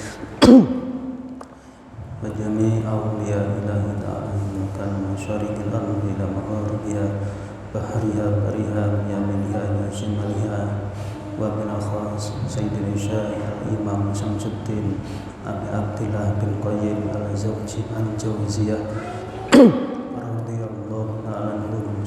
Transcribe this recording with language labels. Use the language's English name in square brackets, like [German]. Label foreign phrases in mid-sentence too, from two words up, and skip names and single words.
[Arabic] وجميع أولياء الله تعالى من مشارق الأرض إلى مغاربها بحرها برها يمينها إلى شمالها وبالخصوص سيدنا شيخ إمام شمس الدين أبي عبد الله بن قيم الزوجي الجوزية رضي الله تعالى عنهم.